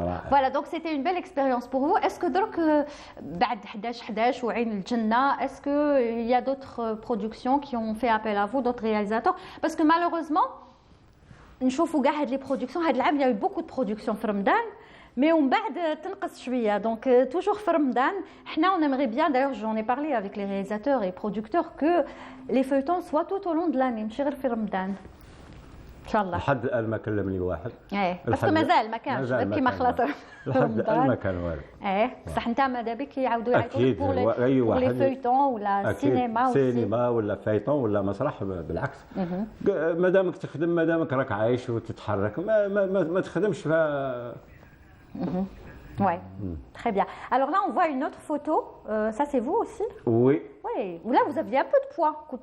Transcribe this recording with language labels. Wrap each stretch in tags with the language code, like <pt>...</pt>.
<fr>voilà donc c'était une belle expérience pour vous est-ce que donc</fr> <ar>بعد 11 وعين الجنه</ar> <fr>est-ce que il y a d'autres productions qui ont fait appel à vous d'autres réalisateurs parce que malheureusement</fr> <ar>نشوفوا كاع هاد لي برودكسيون هاد العام</ar> <fr>il y a eu beaucoup de productions</fr> <ar>في رمضان</ar> <fr>mais</fr> <ar>ومن بعد تنقص شويه</ar> <fr>donc toujours في رمضان حنا on aimerait bien d'ailleurs j'en ai parlé avec les réalisateurs et producteurs que les feuilletons soient tout au long de l'année</fr> <ar>ماشي غير في رمضان ان شاء الله. لحد الان ما كلمني واحد باسكو مازال ما كانش كيما خلاص لحد الان ما كان والو بصح انت ماذا بك يعاودوا يعيطوا بور لي فeuilletons ولا سينما ولا فيتون ولا مسرح بالعكس مادامك تخدم مادامك راك عايش وتتحرك ما تخدمش ف</ar> <fr>Ouais, très bien. Alors là, on voit une autre photo. Ça, c'est vous aussi? Oui. Oui. Là, vous aviez un peu de poids.</fr>